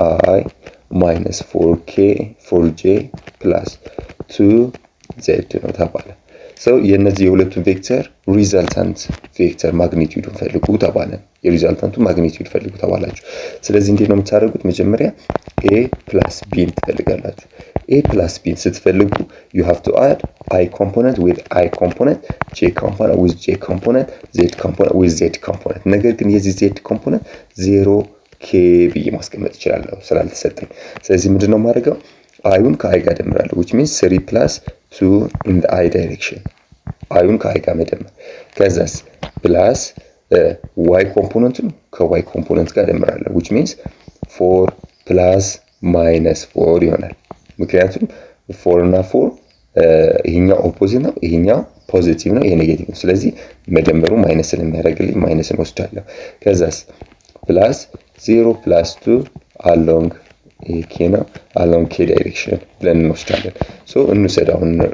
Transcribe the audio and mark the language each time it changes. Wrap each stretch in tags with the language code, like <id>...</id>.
<en>i minus 4k 4j plus 2z</en> <am>ነው ተባለ። ሰው የነዚህ የሁለቱ ቬክተር ሪዛልታንት ቬክተር ማግኒቲዩዱን ፈልጉ ተባለ። የሪዛልታንቱ ማግኒቲዩድ ፈልጉ ተባላችሁ። ስለዚህ እንዴት ነው የምታደርጉት? መጀመሪያ a plus b ትፈልጋላችሁ። a plus b ስትፈልጉ</am> <en>you have to add i component with i component, j component with j component, z component</en> <am>with z component። ነገር ግን የዚህ z component 0k ብዬ ማስቀመጥ እችላለሁ ስላልተሰጠኝ። ስለዚህ ምንድነው የማደርገው? አይውን ከአይ ጋር ደምራለሁ</am> <en>which means 3 plus 2 in the i direction</en> <am>አይውን ከአይ ጋር መደመር። ከዛስ ፕላስ y ኮምፖነንቱን ከy ኮምፖነንት ጋር ደምራለሁ</am> <en>which means 4 plus minus 4</en> <am>ይሆናል። ምክንያቱም 4 እና 4 ይሄኛው ኦፖዚት ነው፣ ይሄኛው ፖዚቲቭ ነው፣ ይሄ ኔጌቲቭ ነው። ስለዚህ መደመሩ ማይነስ ስለሚያደርግልኝ ማይነስን ወስዳለሁ። ከዛስ ፕላስ</am> <en>0 plus 2 along k</en> <am>ነው</am> <en>along k direction</en> <am>ብለን እንወስዳለን። ሶ እንውሰድ አሁን</am>